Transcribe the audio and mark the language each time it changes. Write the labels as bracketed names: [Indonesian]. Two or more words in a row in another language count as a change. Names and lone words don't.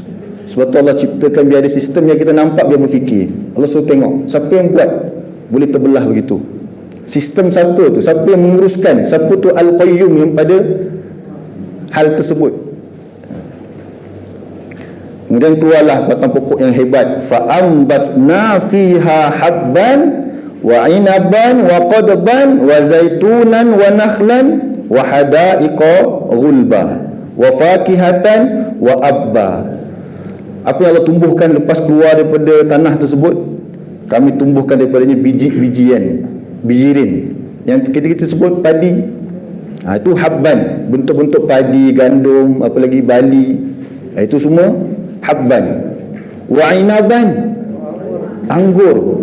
[Malay] Sebab tu Allah ciptakan biar ada sistem yang kita nampak, biar berfikir. Allah suruh tengok siapa yang buat boleh terbelah begitu. Sistem siapa tu? Siapa yang menguruskan? Siapa tu Al-Qayyum yang pada hal tersebut? Kemudian keluarlah batang pokok yang hebat. [Arabic] فأنبتنا فيها حبا وعنبا وقضبا وزيتونا ونخلا وحدائق غلبا وفاكهة وأبا. [Malay] Apa yang Allah tumbuhkan lepas keluar daripada tanah tersebut, kami tumbuhkan daripadanya biji-bijian, bijirin yang kita sebut padi. Itu habban, bentuk-bentuk padi, gandum, apa lagi bali. Itu semua habban. [Arabic] وعنبا, [Malay] anggur.